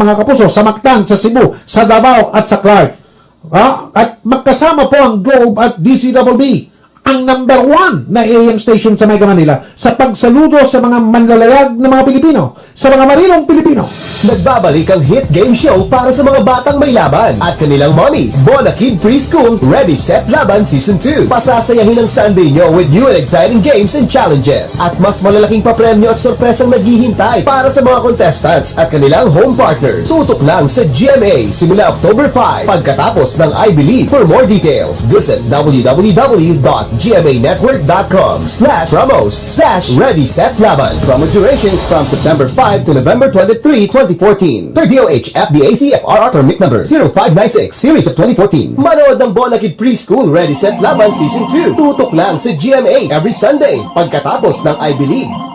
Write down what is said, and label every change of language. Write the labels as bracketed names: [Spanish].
[Filipino] Mga kapuso, sa Mactan, sa Cebu, sa Davao at sa Clark. At magkasama po ang Globe at DCWB, ang number 1 na AM station sa Mega Manila sa pagsaludo sa mga manlalayag na mga Pilipino, sa mga marinong Pilipino. Nagbabalik ang hit game show para sa mga batang may laban at kanilang mommies. Bona Kid Preschool Ready Set Laban Season 2. Pasasayahin ang Sunday nyo [English] with new and exciting games and challenges. [Filipino] At mas malalaking papremyo at sorpresang naghihintay para sa mga contestants at kanilang home partners. Tutok lang sa GMA simula October 5 pagkatapos ng I Believe. [English] For more details, visit www.gmanetwork.com/promos/Ready Set Laban. Promo durations from September 5 to November 23, 2014. Per DOH FDAC FRR permit number 0596 series of 2014. [Filipino] Manood ng Bona Kid Preschool Ready Set Laban Season 2. Tutok lang sa GMA every Sunday pagkatapos ng I Believe.